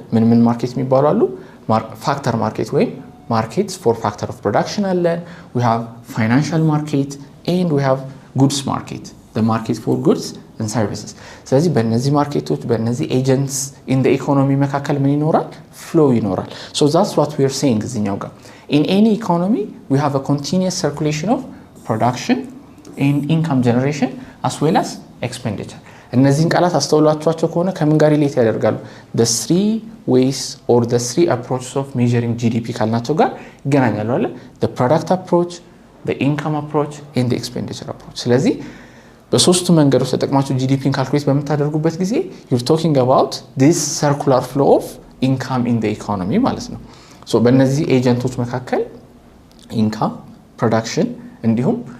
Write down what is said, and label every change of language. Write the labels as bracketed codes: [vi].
[am] ምን ማርኬት የሚባሉ አሉ? ፋክተር ማርኬት ወይም ማርኬትስ ፎር ፋክተር ኦፍ ፕሮዳክሽን አለ። [en] we have financial market and we have goods market, the market for goods and services። [am] ስለዚህ በእነዚህ ማርኬቶች በእነዚህ ኤጀንትስ [en] in the economy [am] መካከል ምን ይኖራል? [en] flow [am] ይኖራል። [en] so that's what we are saying [am] እዚህኛው ጋር [en] in any economy we have a continuous circulation of production and income generation as well as expenditure። [am] እነዚህን ቃላት አስተውላችኋቸው ከሆነ ከምን ጋር ሪሌት ያደርጋሉ? [en] the 3 ways or the 3 approaches of measuring GDP [am] ካልናቸው ጋር ይገናኛሉ አይደል? [en] the product approach, the income approach and the expenditure approach። [am] ስለዚህ በሶስቱ መንገዶች ተጠቅማችሁ ጂዲፒን ካልኩሌት በመታደርጉበት ጊዜ [en] you're talking about this circular flow of income in the economy [am] ማለት ነው። በእነዚህ ኤጀንቶች መካከል ኢንካም፣ ፕሮዳክሽን እንዲሁም